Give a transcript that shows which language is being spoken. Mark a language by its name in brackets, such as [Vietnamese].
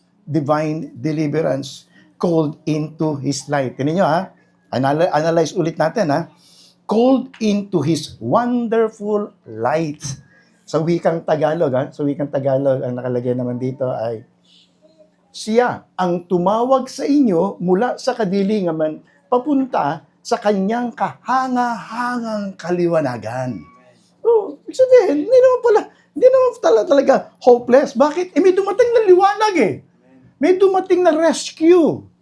[English] Divine deliverance called into His light. [Filipino] Tingnan nyo ha, analyze ulit natin ha. [English] Called into His wonderful light. [Filipino] Sa wikang Tagalog ang nakalagay naman dito ay, siya ang tumawag sa inyo mula sa kadilingan papunta sa kanyang kahanga-hangang kaliwanagan. Oh, ibig sabihin, hindi naman talaga hopeless. Bakit? May dumating na liwanag May dumating na rescue.